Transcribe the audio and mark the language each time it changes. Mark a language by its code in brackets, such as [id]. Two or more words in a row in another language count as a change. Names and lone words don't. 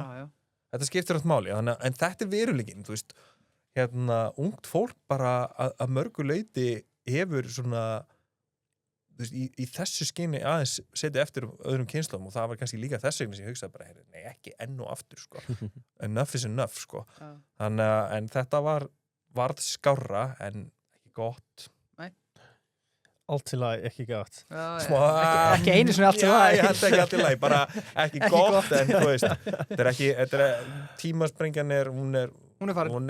[is] Þetta skiptir allt máli, en þetta er veruleikinn, þú veist, ungt fólk bara að mörgu leyti hefur svona, þú veist, í þessu skyni aðeins setja eftir öðrum kynslóðum og það var kannski líka þess vegna sem ég hugsaði bara, nei, ekki enn og aftur, sko. [en] Enough is enough, [is] sko. Þannig að, en þetta varð skárra en ekki gott. Allt til lagi, ekki gott. Ekki einu sinni allt til lagi. Já, ég held ekki allt til lagi, bara ekki gott, en þú veist, þetta er tímasprengjan hún er farin.